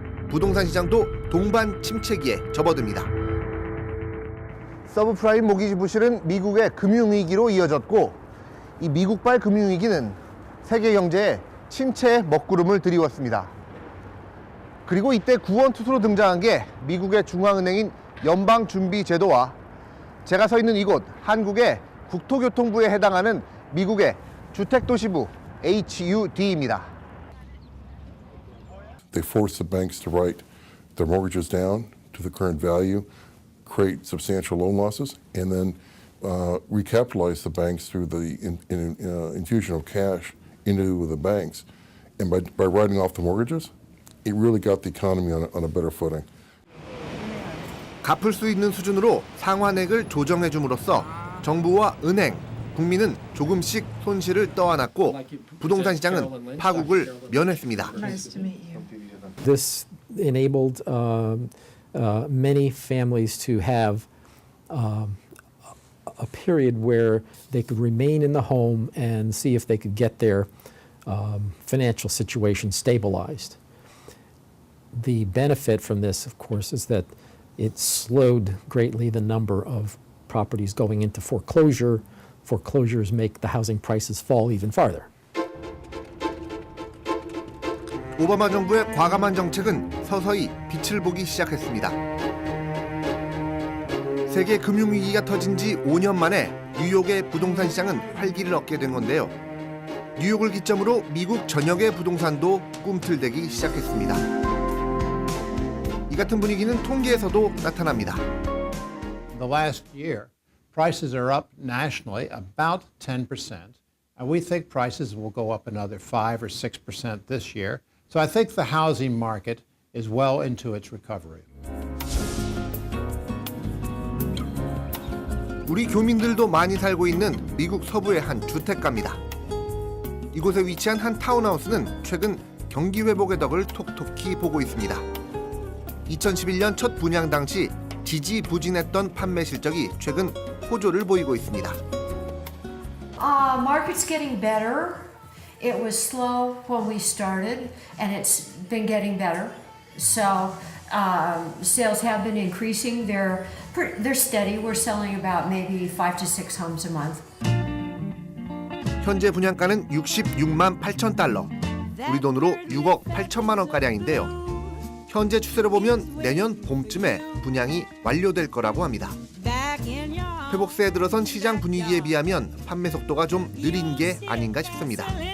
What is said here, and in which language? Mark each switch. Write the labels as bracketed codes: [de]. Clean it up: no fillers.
[ko] 부동산 시장도 동반 침체기에 접어듭니다. 서브프라임 모기지 부실은 미국의 금융위기로 이어졌고 이 미국발 금융위기는 세계 경제에 침체의 먹구름을 들이웠습니다. 그리고 이때 구원투수로 등장한 게 미국의 중앙은행인 연방준비제도와 제가 서 있는 이곳 한국의 국토교통부에 해당하는 미국의 주택도시부 HUD입니다. [en] They force the banks to write their mortgages down to the current value, create substantial loan losses, and then recapitalize the banks through the infusion of cash into the banks. And by writing off the mortgages, it really got the economy on a better footing. [ko] 갚을 수 있는 수준으로 상환액을 조정해 줌으로써 정부와 은행, 국민은 조금씩 손실을 떠안았고 부동산 시장은 파국을 면했습니다. [en] This enabled many families to have a period where they could remain in the home and see if they could get their financial situation stabilized. The benefit from this, of course, is that it slowed greatly the number of properties going into foreclosure. Foreclosures make the housing prices fall even farther. [ko] 오바마 정부의 과감한 정책은 서서히 빛을 보기 시작했습니다. 세계 금융위기가 터진 지 5년 만에 뉴욕의 부동산 시장은 활기를 얻게 된 건데요. 뉴욕을 기점으로 미국 전역의 부동산도 꿈틀대기 시작했습니다. 이 같은 분위기는 통계에서도 나타납니다. [en] The last year, prices are up nationally about 10%, and we think prices will go up another 5 or 6% this year. So I think the housing market is well into its recovery. [ko] 우리 교민들도 많이 살고 있는 미국 서부의 한 주택가입니다. 이곳에 위치한 한 타운하우스는 최근 경기 회복의 덕을 톡톡히 보고 있습니다. 2011년 첫 분양 당시 지지부진했던 판매 실적이 최근 호조를 보이고 있습니다. [en] Market's getting better. It was slow when we started, and it's been getting better. So sales have been increasing. They're steady. We're selling about maybe 5 to 6 homes a month. [ko] 현재 분양가는 66만 8천 달러, 우리 돈으로 6억 8천만 원가량인데요. 현재 추세로 보면 내년 봄쯤에 분양이 완료될 거라고 합니다. 회복세에 들어선 시장 분위기에 비하면 판매 속도가 좀 느린 게 아닌가 싶습니다.